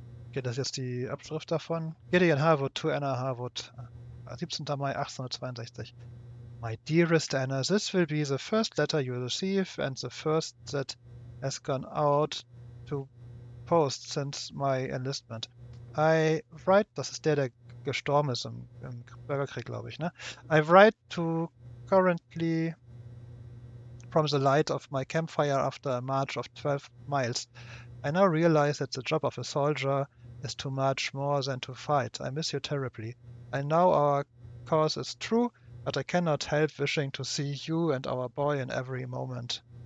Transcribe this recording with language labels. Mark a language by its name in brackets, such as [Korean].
[German] Okay, das ist jetzt die Abschrift davon. [English] Gideon Harwood to Anna Harwood. [German] 17. Mai [English] 1862. My dearest Anna, this will be the first letter you receive and the first that has gone out to post since my enlistment. I write, [German] das ist der gestorben ist im Bürgerkrieg, glaube ich, ne? [English] I write to currently from the light of my campfire after a march of 12 miles. I now realize that the job of a soldier is to march more than to fight. I miss you terribly. I know our cause is true, but I cannot help wishing to see you and our boy in every moment.